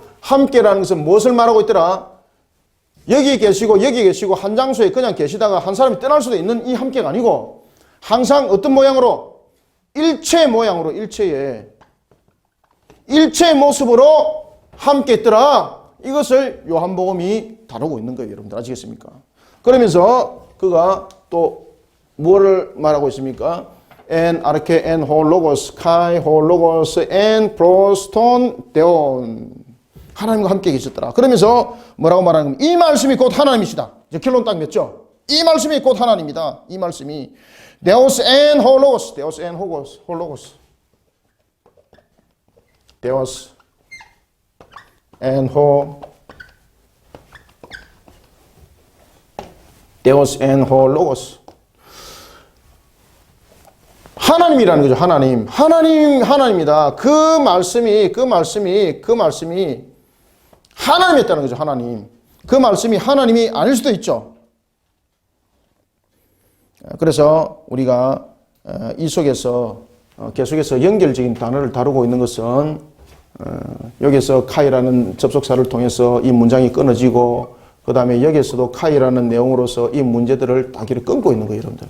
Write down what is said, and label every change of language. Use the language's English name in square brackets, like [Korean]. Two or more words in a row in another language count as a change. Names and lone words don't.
[Korean] 함께라는 것은 무엇을 말하고 있더라? 여기 계시고 한 장소에 그냥 계시다가 한 사람이 떠날 수도 있는 이 함께가 아니고 항상 어떤 모양으로? 일체의 모양으로, 일체의 모습으로 함께 있더라. 이것을 요한복음이 다루고 있는 거예요. 여러분들 아시겠습니까? 그러면서 그가 또 뭐를 말하고 있습니까? [Greek] Ἐν ἀρχῇ ἦν ὁ λόγος, καὶ ὁ λόγος ἦν πρὸς τὸν θεόν. [Korean] 하나님과 함께 계셨더라. 그러면서 뭐라고 말하는 겁니까? 이 말씀이 곧 하나님이시다. 이제 결론 딱 맺죠? 이 말씀이 곧 하나님이다. 이 말씀이 [Greek] θεὸς ἦν ὁ λόγος, θεὸς ἦν ὁ λόγος, θεὸς ἦν ὁ, θεὸς ἦν ὁ λόγος. [Korean] 하나님이라는 거죠. 하나님이다. 그 말씀이 하나님이었다는 거죠. 하나님. 그 말씀이 하나님이 아닐 수도 있죠. 그래서 우리가 이 속에서 계속해서 연결적인 단어를 다루고 있는 것은 여기서 카이라는 접속사를 통해서 이 문장이 끊어지고 그 다음에 여기에서도 카이라는 내용으로서 이 문제들을 다 길을 끊고 있는 거예요, 여러분들.